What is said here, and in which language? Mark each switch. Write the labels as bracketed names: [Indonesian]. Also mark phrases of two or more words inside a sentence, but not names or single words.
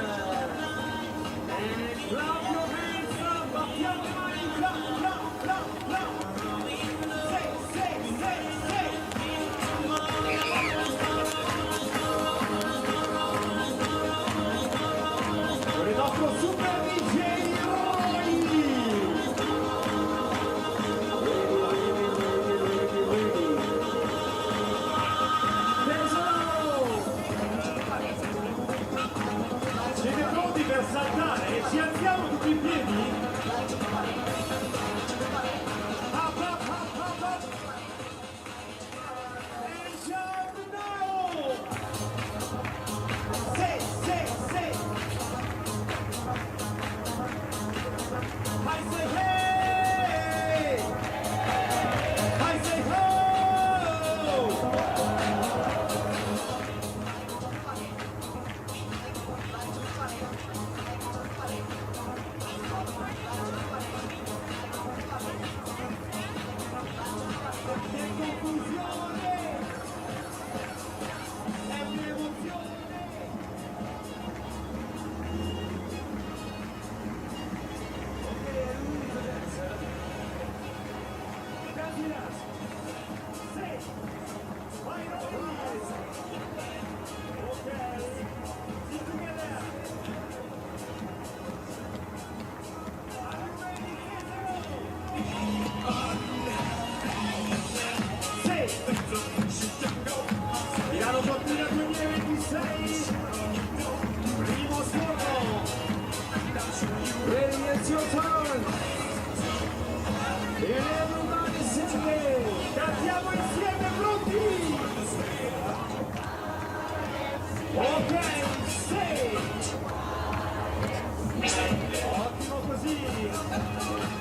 [English] And clap your hands up, [Italian] battiamo le mani, [English] clap, clap, clap, clap. Say. [Italian] Con il nostro super DJ Roy. Siete pronti per saltare? Ci alziamo tutti in piedi? [English] Up, up, up, up, up. And shout now! Say. I say hey! I say ho! [Italian] Che confusione! È un'emozione! Ok, è l'unico adesso. [English] Gracias! Say! Right on eyes! Okay! Sit together! Are you ready? Say! [Italian] Milano Cortina 2026, primo scopo, [English] ready, it's your turn, and everybody sing, [Italian] cantiamo insieme pronti, ok, say, ottimo così,